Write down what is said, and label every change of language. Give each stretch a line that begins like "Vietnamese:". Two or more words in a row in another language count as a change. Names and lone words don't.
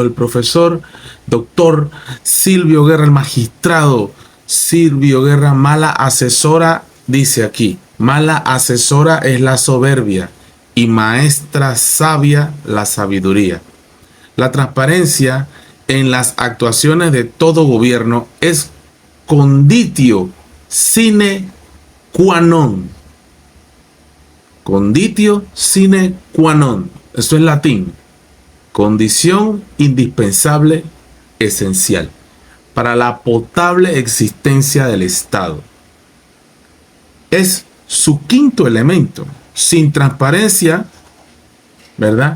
Spanish: El profesor doctor Silvio Guerra, el magistrado Silvio Guerra, mala asesora, dice aquí, mala asesora es la soberbia y maestra sabia la sabiduría. La transparencia en las actuaciones de todo gobierno es
Latin: conditio sine qua non. Conditio sine qua non.
Spanish: Eso es latín. Condición indispensable, esencial, para la potable existencia del Estado. Es su quinto elemento. Sin transparencia, ¿verdad?